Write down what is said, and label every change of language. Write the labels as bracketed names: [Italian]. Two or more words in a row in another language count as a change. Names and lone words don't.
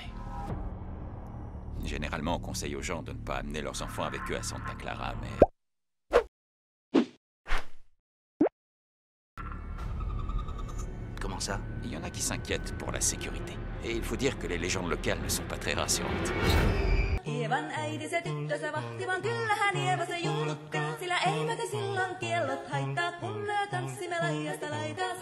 [French] Généralement, on conseille aux gens de ne pas amener leurs enfants avec eux à Santa Clara, mais... Comment ça? il y en a qui s'inquiètent pour la sécurité. Et il faut dire que les légendes locales ne sont pas très rassurantes. [Finnish] Ievan äiti se tyttönsä vahti, vaan kyllähän Ieva se jullukkaa. Sillä ei meitä silloin kiellot haittaa, kun me tanssimme laidasta laitaan.